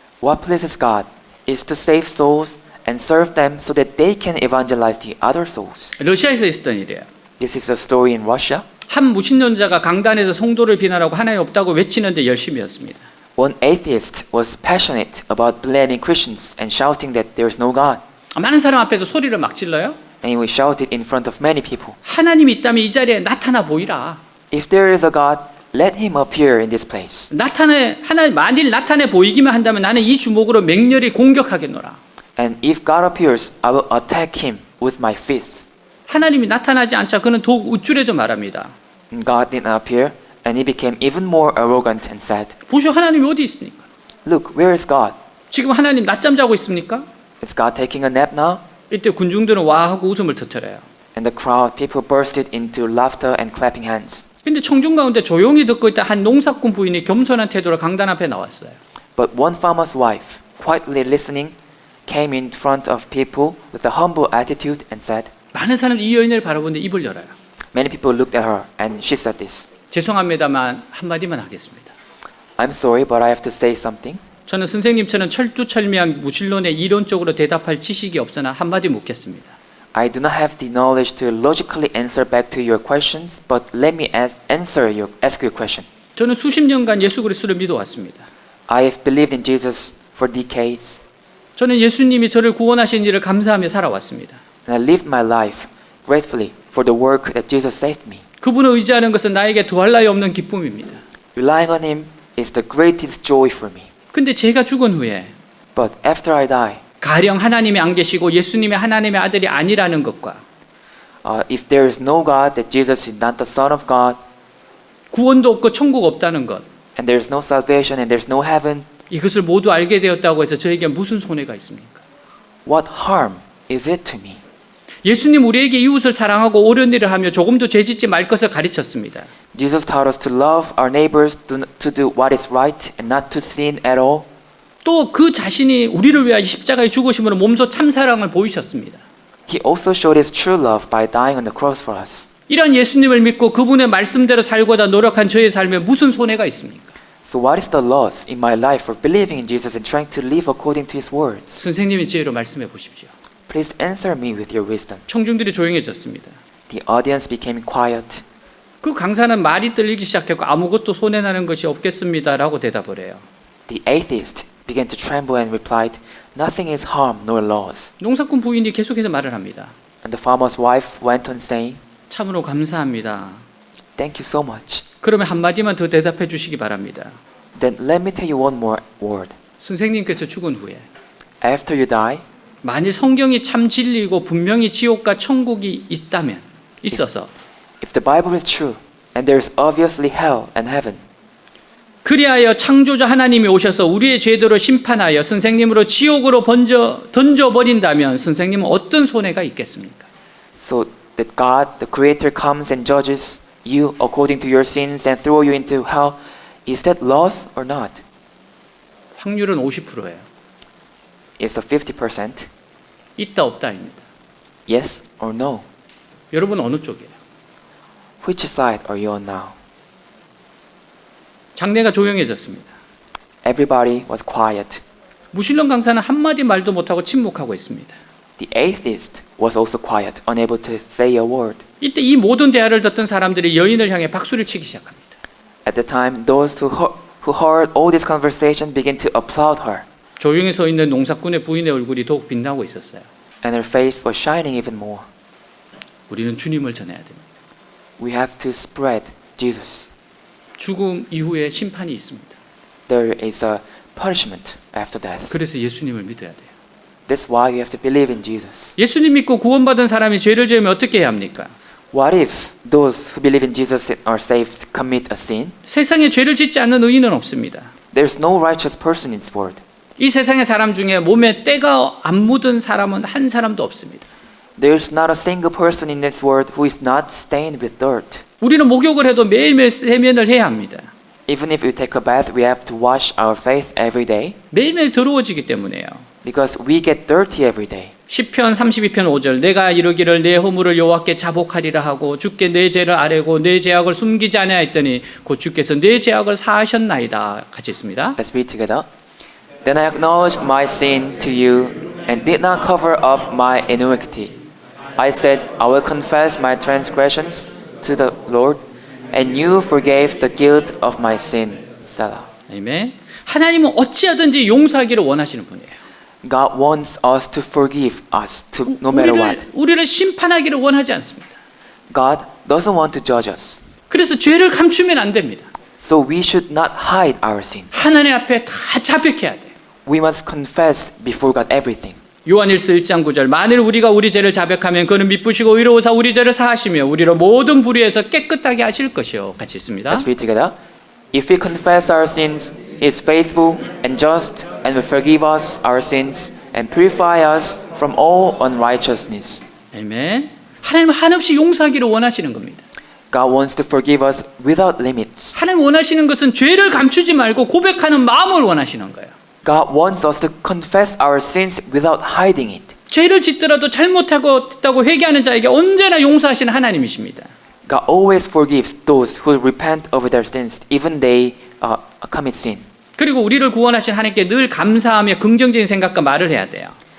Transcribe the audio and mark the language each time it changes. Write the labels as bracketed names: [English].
[English] What pleases God is to save souls and serve them so that they can evangelize the other souls. [Korean] 러시아에서 있었던 일이에요. [English] This is a story in Russia. [Korean] 한 무신론자가 강단에서 성도를 비난하고 하나님 없다고 외치는데 열심이었습니다. [English] One atheist was passionate about blaming Christians and shouting that there is no God. [Korean] 많은 사람 앞에서 소리를 막 질러요. [English] And he shouted in front of many people, [Korean] 하나님이 있다면 이 자리에 나타나 보이라. [English] if there is a God, let him appear in this place. [Korean] 만일 나타내 보이기만 한다면 나는 이 주먹으로 맹렬히 공격하겠노라. [English] And if God appears, I will attack him with my fists. [Korean] 하나님이 나타나지 않자 그는 더욱 우쭐해져 말합니다. [English] And God did not appear, and he became even more arrogant and said, [Korean] 보시오, 하나님이 어디 있습니까? [English] look, where is God? [Korean] 지금 하나님 낮잠 자고 있습니까? [English] Is God taking a nap now? [Korean] 이때 군중들은 와 하고 웃음을 터뜨려요. [English] And the crowd, people bursted into laughter and clapping hands. [Korean] 근데 청중 가운데 조용히 듣고 있다 한 농사꾼 부인이 겸손한 태도로 강단 앞에 나왔어요. [English] But one farmer's wife, quietly listening, came in front of people with a humble attitude and said, [Korean] 많은 사람들이 이 여인을 바라보는데 입을 열어요. [English] many people looked at her, and she said this, [Korean] 죄송합니다만 한마디만 하겠습니다. [English] I'm sorry, but I have to say something. [Korean] 저는 선생님처럼 철두철미한 무신론에 이론적으로 대답할 지식이 없으나 한마디 묻겠습니다. [English] I do not have the knowledge to logically answer back to your questions, but let me ask your question. [Korean] 저는 수십 년간 예수 그리스도를 믿어왔습니다. [English] I have believed in Jesus for decades, [Korean] 저는 예수님이 저를 구원하신 일을 감사하며 살아왔습니다. [English] and I lived my life gratefully for the work that Jesus saved me. [Korean] 그분을 의지하는 것은 나에게 더할 나위 없는 기쁨입니다. [English] Relying on Him is the greatest joy for me. [Korean] 근데 제가 죽은 후에 [English] But after I die, [Korean] 가령 하나님이 안 계시고 예수님이 하나님의 아들이 아니라는 것과 [English] if there is no God, that Jesus is not the Son of God, [Korean] 구원도 없고 천국 없다는 것, [English] and there is no salvation and there is no heaven, [Korean] 이것을 모두 알게 되었다고 해서 저에게 무슨 손해가 있습니까? [English] what harm is it to me? [Korean] 예수님 우리에게 이웃을 사랑하고 옳은 일을 하며 조금도 죄짓지 말 것을 가르쳤습니다. [English] Jesus taught us to love our neighbors, to do what is right and not to sin at all. [Korean] 또 그 자신이 우리를 위하여 십자가에 죽으심으로 몸소 참사랑을 보이셨습니다. [English] He also showed His true love by dying on the cross for us. [Korean] 이런 예수님을 믿고 그분의 말씀대로 살고자 노력한 저의 삶에 무슨 손해가 있습니까? [English] So what is the loss in my life for believing in Jesus and trying to live according to His words? [Korean] 선생님의 지혜로 말씀해 보십시오. [English] Please answer me with your wisdom. [Korean] 청중들이 조용해졌습니다. [English] The audience became quiet. [Korean] 그 강사는 말이 떨리기 시작했고 아무것도 손해나는 것이 없겠습니다라고 대답을 해요. [English] The atheist began to tremble and replied, nothing is harm nor loss. [Korean] 농사꾼 부인이 계속해서 말을 합니다. [English] And the farmer's wife went on saying, [Korean] 참으로 감사합니다. [English] thank you so much. [Korean] 그러면 한마디만 더 대답해 주시기 바랍니다. [English] Then let me tell you one more word. [Korean] 선생님께서 죽은 후에 [English] After you die, [Korean] 만일 성경이 참 진리이고 분명히 지옥과 천국이 있어서 [English] if the Bible is true and there is obviously hell and heaven, [Korean] 그리하여 창조자 하나님이 오셔서 우리의 죄대로 심판하여 선생님으로 지옥으로 던져버린다면 선생님은 어떤 손해가 있겠습니까? [English] so that God, the Creator, comes and judges you according to your sins and throw you into hell, is that loss or not? [Korean] 확률은 50%예요. [English] It's a 50%. [Korean] 있다 없다입니다. [English] Yes or no? [Korean] 여러분 어느 쪽이에요? [English] Which side are you on now? [Korean] 장내가 조용해졌습니다. [English] Everybody was quiet. [Korean] 무신론 강사는 한마디 말도 못하고 침묵하고 있습니다. [English] The atheist was also quiet, unable to say a word. [Korean] 이때 이 모든 대화를 듣던 사람들이 여인을 향해 박수를 치기 시작합니다. [English] At the time, those who heard all this conversation began to applaud her, [Korean] 조용히 서 있는 농사꾼의 부인의 얼굴이 더욱 빛나고 있었어요. [English] and her face was shining even more. [Korean] 우리는 주님을 전해야 됩니다. [English] We have to spread Jesus. [Korean] 죽음 이후에 심판이 있습니다. [English] There is a punishment after death. [Korean] 그래서 예수님을 믿어야 돼요. [English] That's why you have to believe in Jesus. [Korean] 예수님 믿고 구원받은 사람이 죄를 지으면 어떻게 해야 합니까? [English] What if those who believe in Jesus and are saved commit a sin? [Korean] 세상에 죄를 짓지 않는 의인은 없습니다. [English] There's no righteous person in this world. [Korean] 이 세상의 사람 중에 몸에 때가 안 묻은 사람은 한 사람도 없습니다. [English] There's not a single person in this world who is not stained with dirt. [Korean] 우리는 목욕을 해도 매일매일 세면을 해야 합니다. [English] Even if we take a bath, we have to wash our face every day [Korean] 매일매일 더러워지기 때문에요. [English] because we get dirty every day. [Korean] 시편 32편 5절 내가 이르기를 내 허물을 여호와께 자복하리라 하고 주께 내 죄를 아뢰고 내 죄악을 숨기지 아니하였더니 곧 주께서 내 죄악을 사하셨나이다. 같이 있습니다. [English] Let's read together. Then I acknowledged my sin to you and did not cover up my iniquity. I said, I will confess my transgressions to the Lord, and you forgave the guilt of my sin. Selah. [Korean] 아멘. 하나님은 어찌하든지 용서하기를 원하시는 분이에요. [English] God wants us to forgive us to no matter what. [Korean] 우리를 심판하기를 원하지 않습니다. [English] God doesn't want to judge us. [Korean] 그래서 죄를 감추면 안 됩니다. [English] So we should not hide our sin. [Korean] 하나님 앞에 다 자백해야 돼요. [English] We must confess before God everything. [Korean] 요한일서 1장 9절 만일 우리가 우리 죄를 자백하면 그는 미쁘시고 의로우사 우리 죄를 사하시며 우리를 모든 불의에서 깨끗하게 하실 것이요. 같이 있습니다. [English] Let's read together. If we confess our sins, He is faithful and just and will forgive us our sins and purify us from all unrighteousness. [Korean] 아멘. 하나님은 한없이 용서하기를 원하시는 겁니다. [English] God wants to forgive us without limits. [Korean] 하나님 원하시는 것은 죄를 감추지 말고 고백하는 마음을 원하시는 거예요. [English] God wants us to confess our sins without hiding it. [Korean] 죄를 짓더라도 잘못하고 했다고 회개하는 자에게 언제나 용서하시는 하나님이십니다. [English] God always forgives those who repent of their sins, even they commit sin. [Korean] 그리고 우리를 구원하신 하나님께 늘 감사하며 긍정적인 생각과 말을 해야 돼요.